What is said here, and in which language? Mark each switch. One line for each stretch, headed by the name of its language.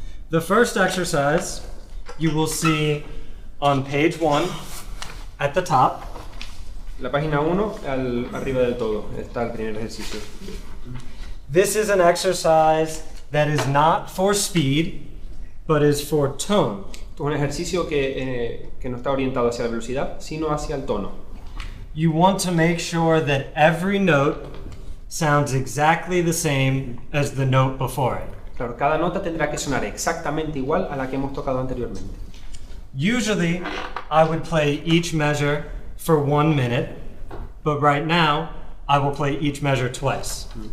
English: The first exercise you will see on page 1 at the top.
Spanish: La página 1, arriba del todo, está el primer ejercicio.
English: This is an exercise that is not for speed, but is for tone.
Spanish: Es un ejercicio que no está orientado hacia la velocidad, sino hacia el tono.
English: You want to make sure that every note sounds exactly the same as the note before it.
Spanish: Claro, cada nota tendrá que sonar exactamente igual a la que hemos tocado anteriormente.
English: Usually, I would play each measure for 1 minute, but right now, I will play each measure twice.